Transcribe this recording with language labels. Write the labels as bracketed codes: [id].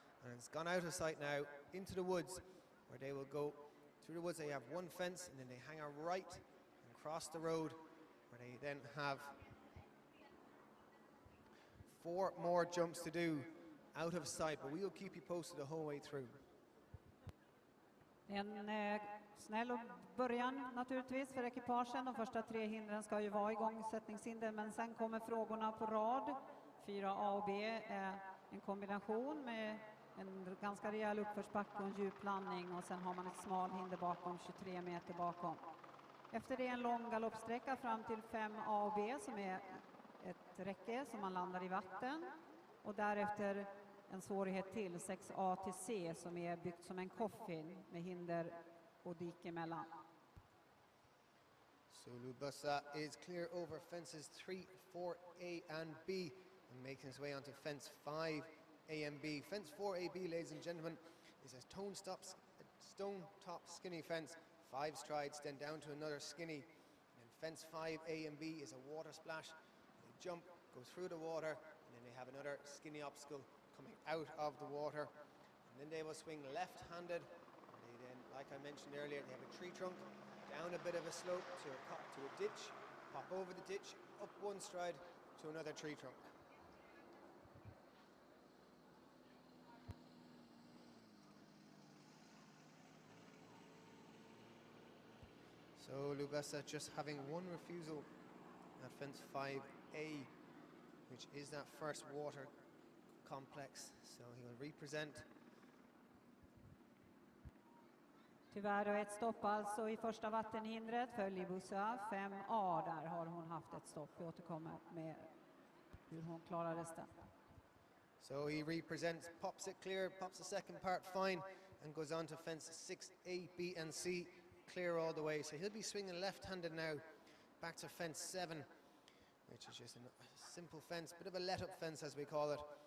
[en] And it's gone out of sight now into the woods, where they will go through the woods. They have one fence, and then they hang a right and cross the road, where they then have 4 more jumps to do out of sight, but we will keep you posted the whole way through. [sv] En snäll början naturligtvis för ekipagen. De första 3 hindren ska ju vara igångsättningshinder, men sen kommer frågorna på rad. 4A och B är en kombination med en ganska rejäl uppförsbacke och en djup landning, och sen har man ett smal hinder bakom, 23 meter bakom. Efter det en lång galoppsträcka fram till 5A och B som är ett räcke som man landar i vatten, och därefter en svårighet till 6A till C som är byggt som en coffin med hinder och dike emellan. [en] So Libussa is clear over fences 3, 4A and B and making his way onto fence 5A and B. Fence 4AB, ladies and gentlemen, is a stone top skinny fence, 5 strides, then down to another skinny. And fence 5A and B is a water splash. They jump, go through the water, and then they have another skinny obstacle coming out of the water. And then they will swing left-handed. They then, like I mentioned earlier, they have a tree trunk, down a bit of a slope to a ditch, pop over the ditch, up 1 stride to another tree trunk. So Libussa just having 1 refusal at fence 5A, which is that first water complex. So he will represent. [sv] Tyvärr ett stopp alltså i första vattenhindret för Libussa. 5A, där har hon haft ett stopp. Vi återkommer med hur hon klarar resten. [en] So he represents, pops it clear, pops the second part fine, and goes on to fence 6A, B and C, clear all the way. So he'll be swinging left-handed now, back to fence 7, which is just a simple fence, bit of a let-up fence as we call it.